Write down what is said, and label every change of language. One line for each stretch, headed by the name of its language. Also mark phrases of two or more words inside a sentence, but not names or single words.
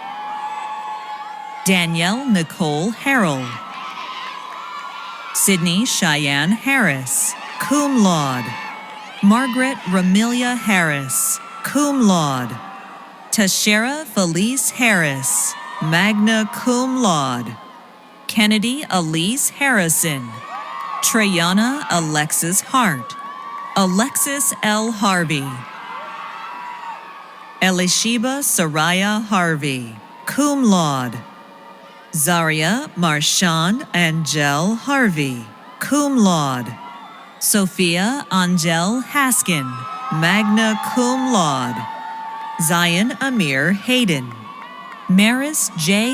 English: Danielle Nicole Harrell. Sydney Cheyenne Harris,
Latin: cum laude.
English: Margaret Ramelia Harris,
Latin: cum laude.
English: Tashera Felice Harris,
Latin: magna cum laude.
English: Kennedy Elise Harrison. Trayana Alexis Hart. Alexis L. Harvey. Elishiba Soraya Harvey,
Latin: cum laude.
English: Zaria Marshawn Angel Harvey,
Latin: cum laude.
English: Sophia Angel Haskin,
Latin: magna cum laude.
English: Zion Amir Hayden. Maris J.